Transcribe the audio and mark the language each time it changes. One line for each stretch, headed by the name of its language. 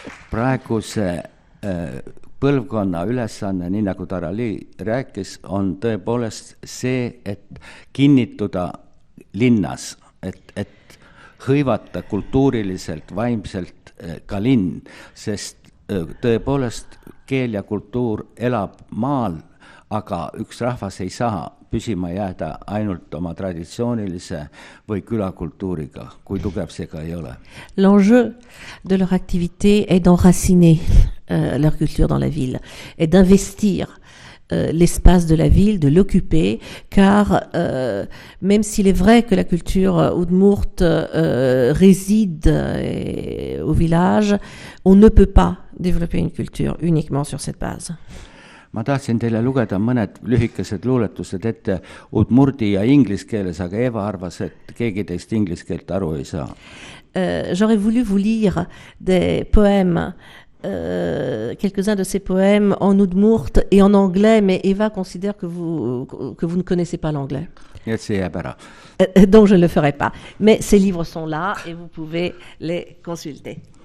Estonian: Praeguse põlvkonna ülesanne, nii nagu Tarali rääkis, on tõepoolest see, et kinnituda linnas, et hõivata kultuuriliselt, vaimselt ka linn, sest tõepoolest keel ja kultuur elab maal, aga üks rahvas ei saa püsima jääda ainult oma traditsioonilise või külakultuuriga, kui tugev see ka ei ole.
French: L'enjeu de leur activité est d'enraciner leur culture dans la ville et d'investir l'espace de la ville, de l'occuper, car même s'il est vrai que la culture udmurte réside au village, on ne peut pas développer une culture uniquement sur cette base.
Estonian: ma tahtsin teile lugeda mõned lühikesed luuletused ette udmurdi ja inglise keeles, aga Eva arvas, et keegi teist inglise keelt aru ei saa.
French: J'aurais voulu vous lire des poèmes, quelques-uns de ces poèmes en udmurt et en anglais, mais Eva considère que vous ne connaissez pas l'anglais.
Estonian: Nii et see jääb ära.
French: Donc je ne le ferai pas. Mais ces livres sont là et vous pouvez les consulter.